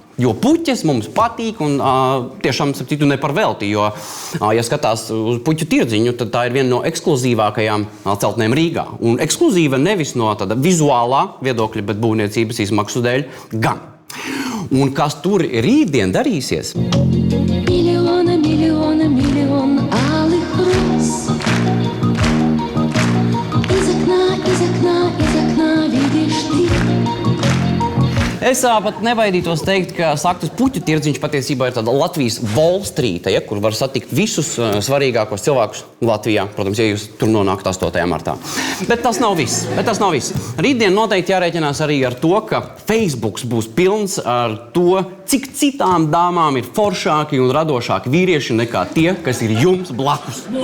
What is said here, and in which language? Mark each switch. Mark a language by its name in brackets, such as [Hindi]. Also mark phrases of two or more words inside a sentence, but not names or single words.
[Latvian] Jo puķes mums patīk un tiešām, starp ne par velti, jo, ja skatās uz puķu tirdziņu, tad tā ir viena no ekskluzīvākajām celtnēm Rīgā. Un ekskluzīva nevis no tāda vizuālā viedokļa, bet būvniecības izmaksu dēļ gan. Un kas tur rītdien darīsies? [Russian] Миллион алых роз. Из окна видишь ты. [Latvian] Es pat nebaidītos teikt, ka saktas puķu tirdziņš patiesībā ir tāda Latvijas Wall Street, ja, kur var satikt visus svarīgākos cilvēkus Latvijā, protams, ja jūs tur nonākat 8. martā. Bet tas nav viss. Rītdien noteikti jārēķinās arī ar to, ka Facebooks būs pilns ar to, cik citām dāmām ir foršāki un radošāki vīrieši nekā tie, kas ir jums blakus.